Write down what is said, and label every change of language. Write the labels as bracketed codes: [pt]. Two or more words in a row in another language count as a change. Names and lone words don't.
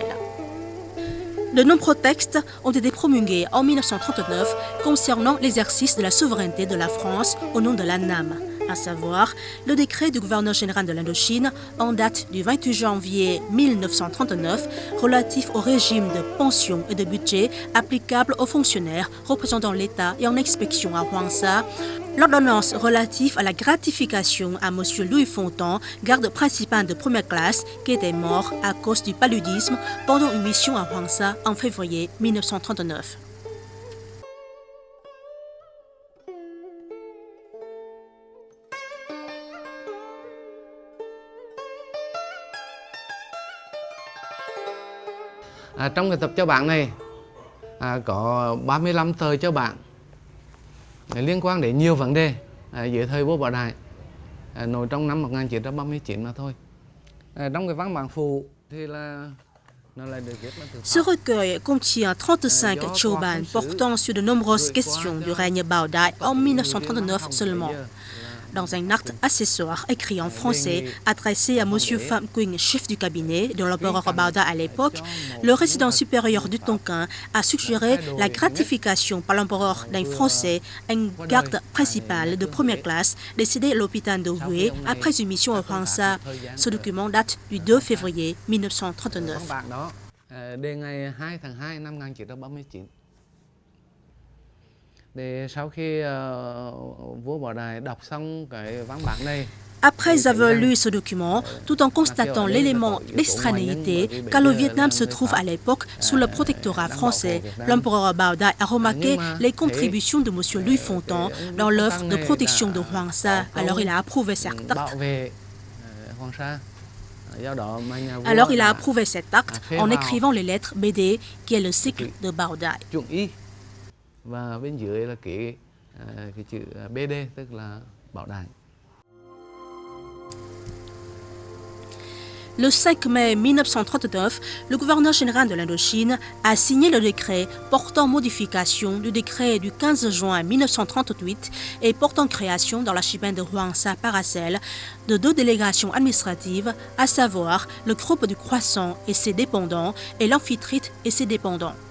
[fr] De nombreux textes ont été promulgués en 1939 concernant l'exercice de la souveraineté de la France au nom de la NAM, à savoir le décret du gouverneur général de l'Indochine en date du 28 janvier 1939 relatif au régime de pension et de budget applicable aux fonctionnaires représentant l'État et en inspection à Hoàng Sa, l'ordonnance relative à la gratification à M. Louis Fontan, garde principal de première classe, qui était mort à cause du paludisme pendant une mission à Hoàng Sa en février 1939. [vi] Trong cái tập cho bạn này có 35 tờ cho bạn liên quan đến nhiều vấn đề dưới thời vua Bảo Đại, nổi trong năm 1939 mà thôi. Trong cái văn bản phụ thì là [fr] Ce recueil contient 35 choban portant sur de nombreuses questions du règne Bảo Đại en 1939 seulement. Dans un acte accessoire écrit en français adressé à M. Pham Quynh, chef du cabinet de l'empereur Bảo Đại à l'époque, le résident supérieur du Tonkin a suggéré la gratification par l'empereur d'un Français, un garde principal de première classe décédé à l'hôpital de Huế après une mission à Hoàng Sa. Ce document date du 2 février 1939. [vi] Đề ngày 2 tháng 2 năm 1939. [fr] Après avoir lu ce document, tout en constatant l'élément d'extranéité, car le Vietnam se trouve à l'époque sous le protectorat français, l'empereur Bảo Đại a remarqué les contributions de M. Louis Fontan dans l'œuvre de protection de Hoàng Sa. Alors il a approuvé cet acte. En écrivant les lettres BD, qui est le cycle de Bảo Đại. [vi] Và bên dưới là cái chữ BD, tức là Bảo Đại. [fr] Le 5 mai 1939, le gouverneur général de l'Indochine a signé le décret portant modification du décret du 15 juin 1938 et portant création dans l'archipel de Hoàng Sa Paracel de 2 délégations administratives, à savoir le groupe du Croissant et ses dépendants et l'Amphitrite et ses dépendants.